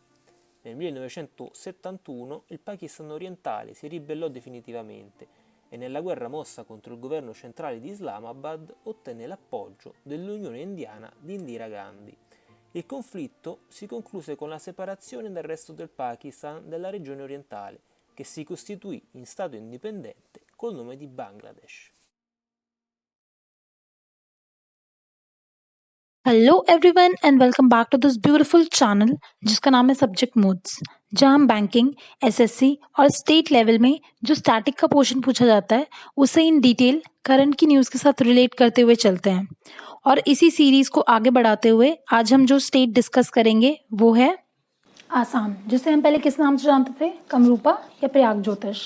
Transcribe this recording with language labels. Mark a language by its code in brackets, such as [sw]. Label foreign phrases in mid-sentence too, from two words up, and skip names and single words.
[it] Nel 1971 il Pakistan orientale si ribellò definitivamente e nella guerra mossa contro il governo centrale di Islamabad ottenne l'appoggio dell'Unione Indiana di Indira Gandhi. Il conflitto si concluse con la separazione dal resto del Pakistan della regione orientale, che si costituì in stato indipendente col nome di Bangladesh. [en] hello everyone and welcome back to this beautiful channel [hi] जिसका नाम है सब्जेक्ट मोड्स, जहां हम बैंकिंग, एसएससी और [en] state level [hi] में जो स्टैटिक का पोर्शन पूछा जाता है उसे [en] in detail [hi] करंट की न्यूज़ के साथ रिलेट करते हुए चलते हैं। और इसी सीरीज़ को आगे बढ़ाते हुए आज हम जो स्टेट डिस्कस करेंगे वो है आसाम, जिसे हम पहले किस नाम से जानते थे, कमरूपा या प्रयाग ज्योतिष।